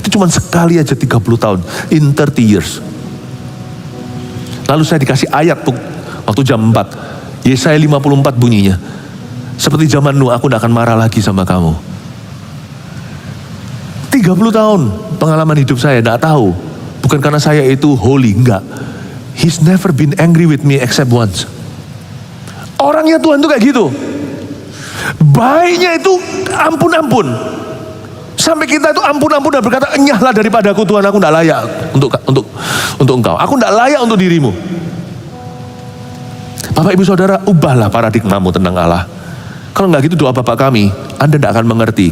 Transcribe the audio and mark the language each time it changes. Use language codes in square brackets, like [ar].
[id] Itu cuma sekali aja 30 tahun, [en] in 30 years. [id] Lalu saya dikasih ayat waktu jam 4, Yesaya 54 bunyinya. Seperti zaman Nuh, aku gak akan marah lagi sama kamu. 30 tahun pengalaman hidup saya, gak tahu. Bukan karena saya itu holy, enggak. [en] He's never been angry with me except once. [id] Orangnya Tuhan tuh kayak gitu. Baiknya itu ampun-ampun. Sampai kita itu ampun-ampun dan berkata, enyahlah daripadaku Tuhan, aku tidak layak untuk engkau. Aku tidak layak untuk dirimu. Bapak ibu saudara, ubahlah paradigmamu tentang Allah. Kalau enggak gitu doa Bapak kami, Anda tidak akan mengerti.